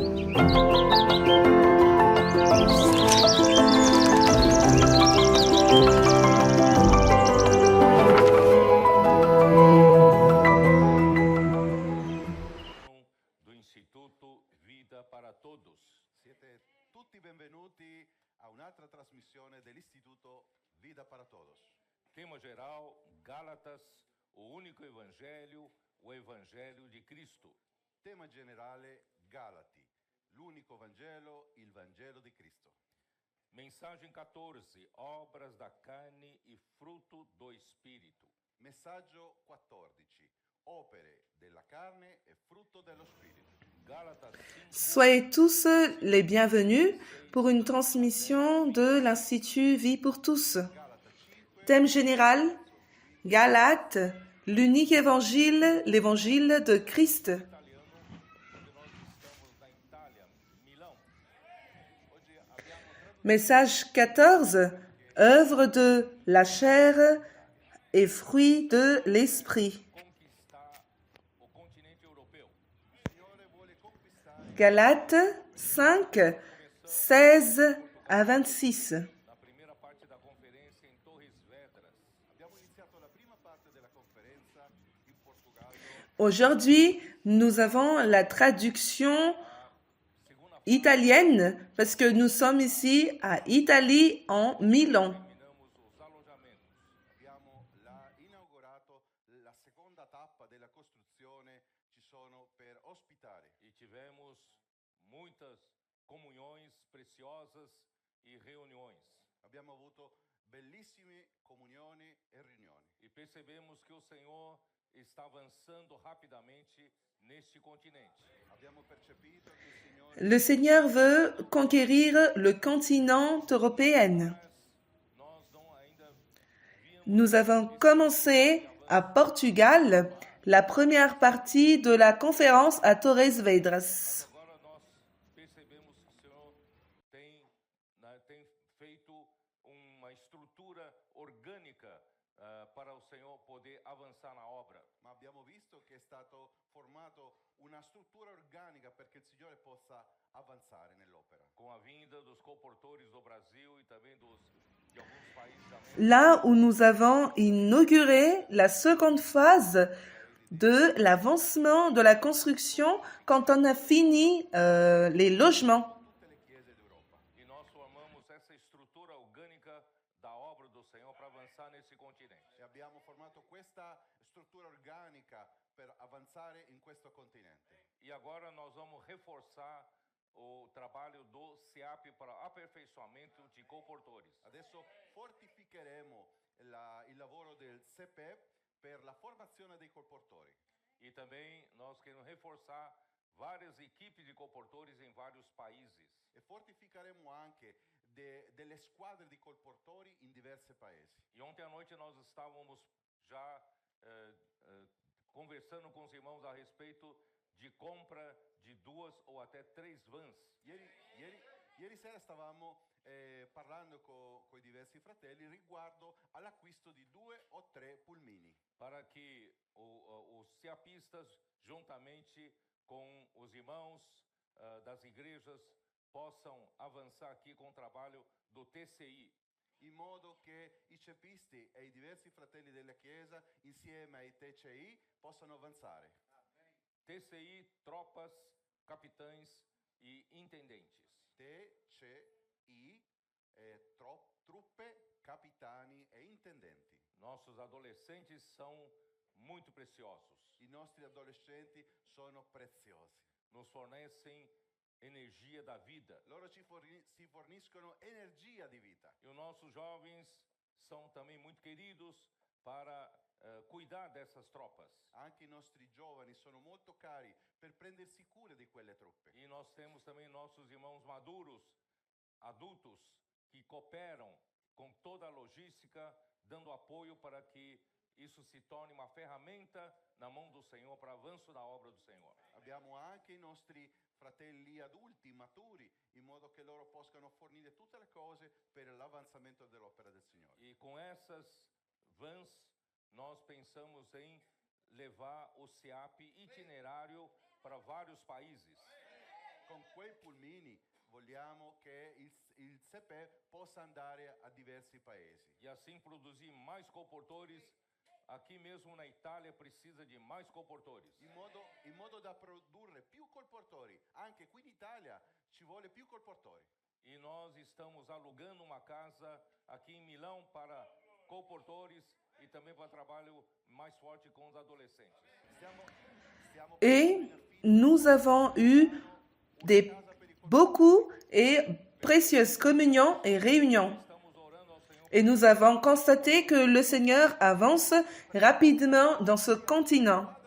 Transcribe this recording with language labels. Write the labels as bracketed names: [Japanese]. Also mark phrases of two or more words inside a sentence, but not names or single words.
[Portuguese] Do Instituto Vida para Todos. [Italian] Siete tutti benvenuti a un'altra trasmissione dell'Istituto Vida para Todos. [Portuguese] Tema geral: Gálatas, o único evangelho, o evangelho de Cristo. [Italian] Tema generale: Galati, l'unico Vangelo, il Vangelo di Cristo. [Portuguese] Mensagem 14: Obras da carne e fruto do Espírito. [Italian] Messaggio 14: Opere della carne e frutto dello Spirito. [Portuguese] Gálatas 5, [French] Soyez tous les bienvenus pour une transmission de l'Institut Vie pour tous. [Italian] Galata 5, [French] Thème général, Galates, l'unique évangile, l'évangile de Christ. [Portuguese] italiano, onde nós estamos na Itália, Milão. [Italian] oggi abbiamo tradotto [French] Message 14, œuvre de la chair et fruit de l'esprit. [Portuguese] Conquistar o continente europeu. [Italian] il Signore vuole conquistare [French] Galates 5, 16 à 26. [Portuguese] Na primeira parte da conferência em Torres Vedras, [Italian] Abbiamo iniziato la prima parte della conferenza in Portogallo. [French] Aujourd'hui, nous avons la traduction italienne parce que nous sommes ici à Italie, en Milan. [Portuguese] terminamos os alojamentos. [Italian] Abbiamo inaugurato la seconda tappa della costruzione, ci sono per ospitare. [Portuguese] E tivemos muitas comunhões preciosas e reuniões. [Italian] Abbiamo avuto bellissime comunioni e riunioni [Portuguese] E percebemos que o Senhor está avançando rapidamente neste continente. [Italian] abbiamo percepito che il Signore [French] Le Seigneur veut conquérir le continent européen. [Portuguese] Mas nós não ainda víamos [French] Nous avons commencé à Portugal la première partie de la conférence à Torres Vedras. [Portuguese] agora nós percebemos que o Senhor tem feito uma estrutura orgânica para o Senhor poder avançar na obra. [Italian] ma abbiamo visto che è stato formato una struttura organica perché il Signore possa avanzare nell'opera. [Portuguese] Com a vinda dos comportores do Brasil e também de alguns países da América, [French] Là où nous avons inauguré la seconde phase de l'avancement de la construction quand on a fini les logements. [Italian] Tutte le chiese d'Europa. [Portuguese] e nós formamos essa estrutura orgânica da obra do Senhor para avançar nesse continente. [Italian] E abbiamo formato questa struttura organica per avanzare in questo continente. [Portuguese] E agora nós vamos reforçar o trabalho do SEAP para aperfeiçoamento de comportores. [Italian] Adesso fortificheremo il lavoro del CEPEP per la formazione dei colportori. [Portuguese] E também nós queremos reforçar várias equipes de comportores em vários países. [Italian] E fortificheremo anche delle squadre di colportori in diversi paesi. [Portuguese] E ontem à noite nós estávamos já conversando com os irmãos a respeito de compra de 2 ou até 3 vans. [Italian] Ieri sera stavamo parlando con i diversi fratelli riguardo all'acquisto di 2 o 3 pulmini, [Portuguese] para que os SEAPistas, juntamente com os irmãos das igrejas, possam avançar aqui com o trabalho do TCI. [Italian] in modo che i cepisti e i diversi fratelli della Chiesa, insieme ai TCI, possano avanzare. [Portuguese] TCI, tropas, capitães e intendentes. [Italian] TCI, truppe, capitani e intendenti. [Portuguese] Nossos adolescentes são muito preciosos. [Italian] I nostri adolescenti sono preziosi. [Portuguese] Nos fornecem energia da vida. [Italian] Loro si forniscono energia di vita. [Portuguese] E os nossos jovens são também muito queridos para cuidar dessas tropas. [Italian] Anche i nostri giovani sono molto cari per prendersi cura di quelle truppe. [Portuguese] E nós temos também nossos irmãos maduros, adultos, que cooperam com toda a logística, dando apoio para que isso se torne uma ferramenta na mão do Senhor para avanço da obra do Senhor. [Italian] Abbiamo anche i nostri fratelli adulti, maturi, in modo che loro possano fornire tutte le cose per l'avanzamento dell'opera del Signore. [Portuguese] E com essas vans, nós pensamos em levar o SEAP itinerário para vários países. [Italian] Con quei pulmini vogliamo che il CEPE possa andare a diversi paesi. [Portuguese] E assim produzir mais colportores. Aqui mesmo na Itália precisa de mais colportores. [Italian] In modo da produrre più colportori. Anche qui in Italia ci vuole più colportori. [Portuguese] E nós estamos alugando uma casa aqui em Milão para colportores e também para trabalho mais forte com os adolescentes. [French] Et nous avons eu beaucoup et précieuses communions et réunions. Et nous avons constaté que le Seigneur avance rapidement dans ce continent.